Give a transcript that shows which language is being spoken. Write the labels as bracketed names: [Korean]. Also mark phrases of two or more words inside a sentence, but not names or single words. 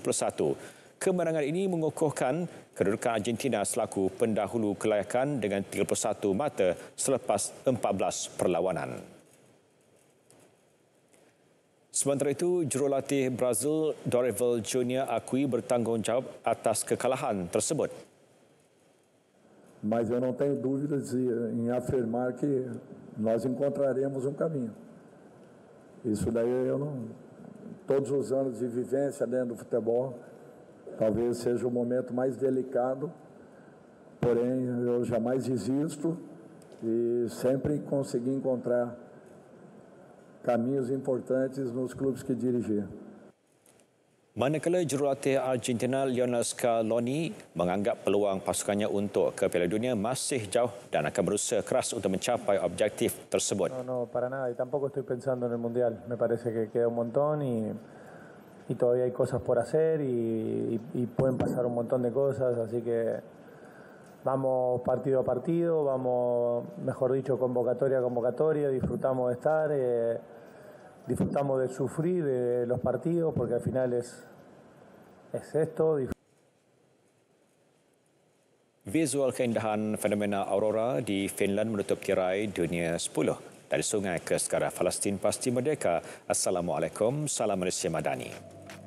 [Malay] Kemenangan ini mengukuhkan kedudukan Argentina selaku pendahulu kelayakan dengan 31 mata selepas 14 perlawanan. Sementara itu, jurulatih Brazil Dorival Junior akui bertanggungjawab atas kekalahan tersebut. [Portuguese] Mas eu não tenho dúvidas em afirmar que nós encontraremos um caminho. Isso daí eu não... Todos os anos de vivência dentro do futebol, talvez seja o momento mais delicado, porém eu jamais desisto e sempre consegui encontrar caminhos importantes nos clubes que dirigi. [Malay] Manakala jurulatih Argentina Lionel Scaloni menganggap peluang pasukannya untuk ke Piala Dunia masih jauh dan akan berusaha keras untuk mencapai objektif tersebut. [Spanish] No, para nada. Y tampoco estoy pensando en el Mundial. Me parece que queda un montón y todavía hay cosas por hacer y pueden pasar un montón de cosas. Así que vamos partido a partido, vamos, mejor dicho, convocatoria a convocatoria. Disfrutamos de estar, disfrutamos de sufrir de los partidos porque al final es esto. [Malay] Visual keindahan fenomena aurora di Finland menutup tirai dunia 10. Dari sungai ke segara Palestin pasti merdeka. Assalamualaikum, salam Malaysia Madani.